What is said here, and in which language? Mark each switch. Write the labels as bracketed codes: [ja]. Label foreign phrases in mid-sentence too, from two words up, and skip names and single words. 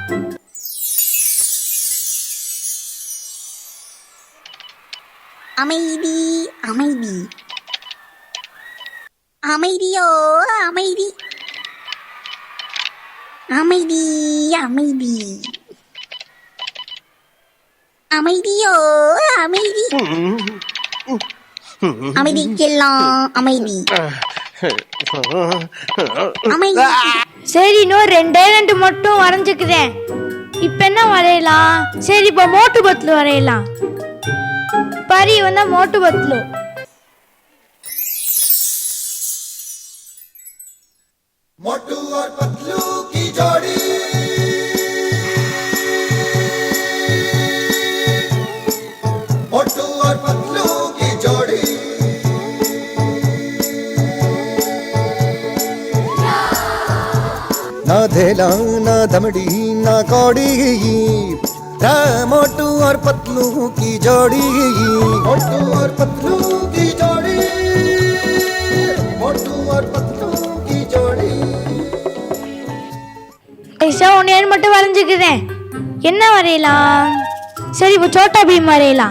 [ta] அமைதி அமைதி அமைதியோ அமைதி அமைதி அமைதி அமைதியோ அமைதி அமைதிக்கெல்லாம் அமைதி அமைதி. சரி, இன்னும் ரெண்டு மட்டும் வரைஞ்சுக்கிறேன். இப்ப என்ன வரையலாம்? சரி, இப்ப மோட்டு பத்லு வரையலாம். பாரு, இவன் தான் மோட்டு பத்லு. [hi] मोटू और पतलू की जोड़ी, मोटू और पतलू की जोड़ी, ना धेला ना दमड़ी ना कौड़ी, मोटू और पतलू की जोड़ी, मोटू और पतलू की जोड़ी, मोटू और पतलू की जोड़ी. [ta] ஒன்னு மட்டும் வரைஞ்சுக்கிறேன். என்ன வரையலாம்? சரி, இப்போ சோட்டா பீம் வரையலாம்.